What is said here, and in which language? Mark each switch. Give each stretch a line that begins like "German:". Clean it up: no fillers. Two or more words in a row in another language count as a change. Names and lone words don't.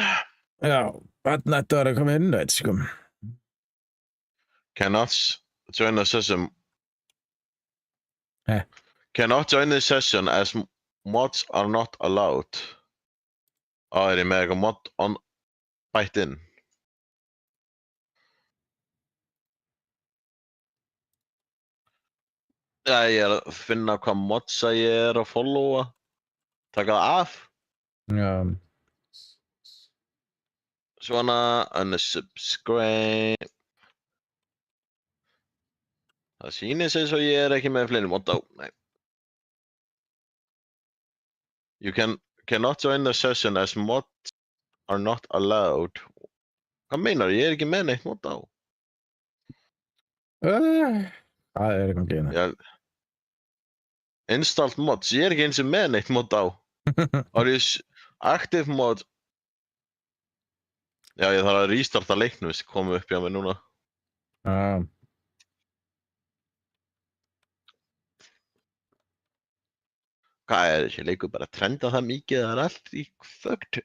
Icelandic: Já, þarna ættu að koma invite sko.
English: Cannot join the session. Eh. Cannot join the session as mods are not allowed.
Icelandic: Er ég með eitthvað mod on bætt inn? Já, ég er að finna hvað modsa ég er að followa. Taka það af. Já. Svona, unsubscribe. Það sýnir sig svo ég er ekki með fleiri mod á. Nei.
English: You cannot join the session as mods are not allowed.
Icelandic: Hvað meinar ég er ekki með neitt mod á? Það er eitthvað geina. Já.
English: Installed mods,
Icelandic: ég er ekki eins og með neitt mod á.
English: Are you active mod?
Icelandic: Já, ég þarf að restarta leiknum sem komu upp hjá mér núna. Hvað er þessi leikur bara að trenda það mikið að það er allt í þögt?